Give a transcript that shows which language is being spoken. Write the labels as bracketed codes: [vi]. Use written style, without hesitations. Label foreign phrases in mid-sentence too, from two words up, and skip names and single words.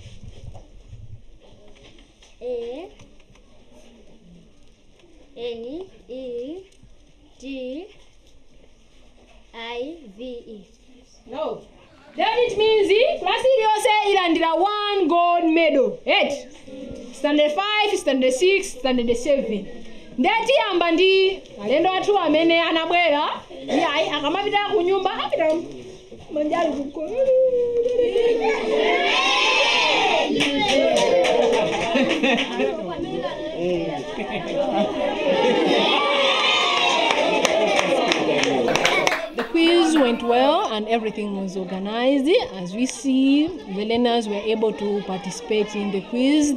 [en] No. Then it means class say ilandira 1 gold medal. 8. Standard 5, standard 6, standard 7. [ny] Ndeti amba ndi alendo athu amene anabwera yayi akamapita ku nyumba apita manjali kuko. [en] The quiz went well and everything was organized. As we see, the learners were able to participate in the quiz.